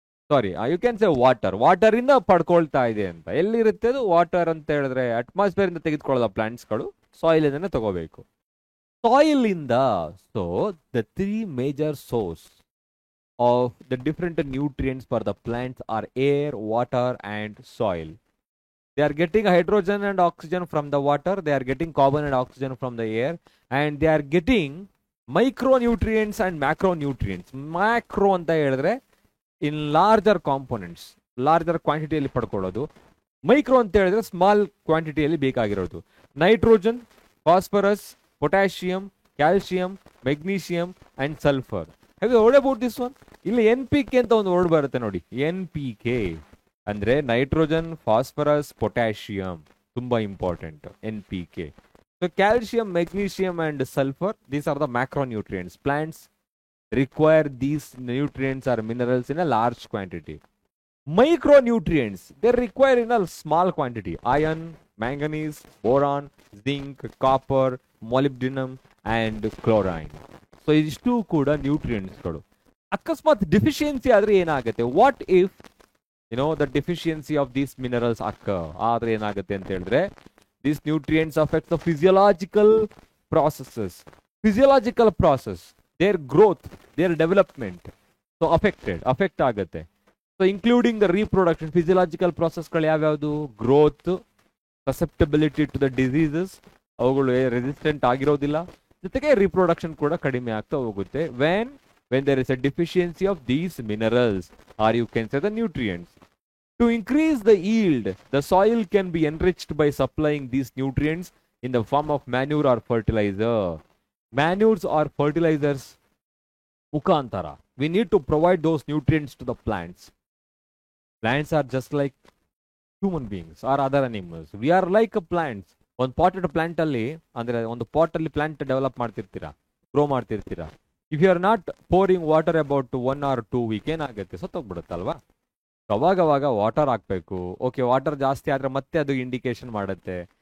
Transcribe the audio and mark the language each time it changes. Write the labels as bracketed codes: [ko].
[en] Sorry, you can say water. [kn] Water ಇಂದ ಪಡ್ಕೊಳ್ತಾ ಇದೆ ಅಂತ. ಎಲ್ಲಿರುತ್ತೆ ಅದು ವಾಟರ್ ಅಂತ ಹೇಳಿದ್ರೆ ಅಟ್ಮಾಸ್ಫಿಯರ್ ಇಂದ ತೆಗೆದುಕೊಳ್ಳೋದ ಪ್ಲಾಂಟ್ಸ್ಗಳು, ಸಾಯಿಲ್ ಇಂದನೇ ತಗೋಬೇಕು. [en] Soil ಇಂದ, so the 3 major source of the different nutrients for the plants are air, water and soil. They are getting hydrogen and oxygen from the water, they are getting carbon and oxygen from the air, and they are getting micronutrients and macronutrients. [kn] Macro ಅಂತ ಹೇಳಿದ್ರೆ [en] in larger components, [kn] larger ಕ್ವಾಂಟಿಟಿಯಲ್ಲಿ ಪಡ್ಕೊಳ್ಳೋದು. Micro ಅಂತ ಹೇಳಿದ್ರೆ small ಕ್ವಾಂಟಿಟಿಯಲ್ಲಿ ಬೇಕಾಗಿರೋದು. Nitrogen, phosphorus, potassium, calcium, magnesium and sulphur. [en] Have you heard about this one? [kn] ಇಲ್ಲಿ NPK ಅಂತ ಒಂದು word ಬರುತ್ತೆ ನೋಡಿ. NPK ಅಂದ್ರೆ ನೈಟ್ರೋಜನ್, ಫಾಸ್ಫರಸ್, ಪೊಟ್ಯಾಷಿಯಂ, ತುಂಬಾ important NPK. [en] So calcium, magnesium and sulphur, these are the macronutrients. Plants require these nutrients or minerals in a large quantity. Micronutrients, they require in a small quantity. Iron, manganese, boron, zinc, copper, molybdenum and chlorine. [kn] So ಇದಿಷ್ಟು ಕೂಡ ನ್ಯೂಟ್ರಿಯೆಂಟ್ಸ್ಗಳು. ಅಕಸ್ಮಾತ್ deficiency ಆದ್ರೆ ಏನಾಗುತ್ತೆ? [en] What if the deficiency of these minerals occur? [kn] ಆದ್ರೆ ಏನಾಗುತ್ತೆ ಅಂತ ಹೇಳಿದ್ರೆ, [en] these nutrients affect the physiological processes. Physiological process, their growth, their development, so affect ಆಗುತ್ತೆ. So including the reproduction, physiological process [kn] ಗಳು ಯಾವ್ಯಾವುದು? Growth, [en] susceptibility to the diseases, [kn] ಅವುಗಳು resistant ಆಗಿರೋದಿಲ್ಲ, ಜೊತೆಗೆ ರಿಪ್ರೊಡಕ್ಷನ್ ಕೂಡ ಕಡಿಮೆ ಆಗ್ತಾ ಹೋಗುತ್ತೆ. [en] when there is a deficiency of these minerals, or you can say the nutrients. To increase the yield, the soil can be enriched by supplying these nutrients in the form of manure or fertilizer. Manures or fertilizers [kn] mukantara, [en] we need to provide those nutrients to the plants. Plants are just like human beings or other animals. We are like a plants. [kn] ಒಂದು potted plant ಅಲ್ಲಿ, ಅಂದ್ರೆ ಒಂದು pot ಅಲ್ಲಿ plant develop ಮಾಡ್ತಿರ್ತೀರಾ, grow ಮಾಡ್ತಿರ್ತೀರಾ. [en] if you are not pouring water about 1 or 2 weeks [kn] ಏನಾಗುತ್ತೆ? ಸತ್ತೋಗ್ಬಿಡುತ್ತಲ್ವಾ? ಅವಾಗವಾಗ water ಹಾಕ್ಬೇಕು. Okay, water ಜಾಸ್ತಿ ಆದ್ರೆ ಮತ್ತೆ ಅದು ಇಂಡಿಕೇಶನ್ ಮಾಡುತ್ತೆ.